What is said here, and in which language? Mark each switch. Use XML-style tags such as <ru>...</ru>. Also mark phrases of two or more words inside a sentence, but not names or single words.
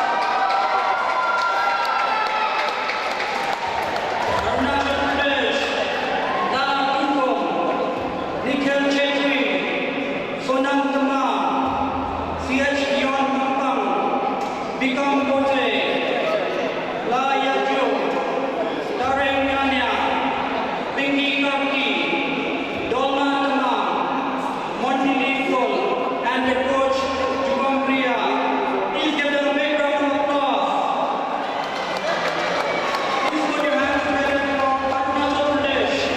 <en>Arunachal Pradesh, Lal Kukum, Nikhil Chetri, Sonam Tamam, CH Dion Pampang, Bikram Kote, La Yajyo, Tarek Nyanya, Pinky Karki, Dolma Tamam, Monty Leafol, and the coach Jubam Priya. Please give them a big round of applause. Please put your hands together for Arunachal Pradesh.</en>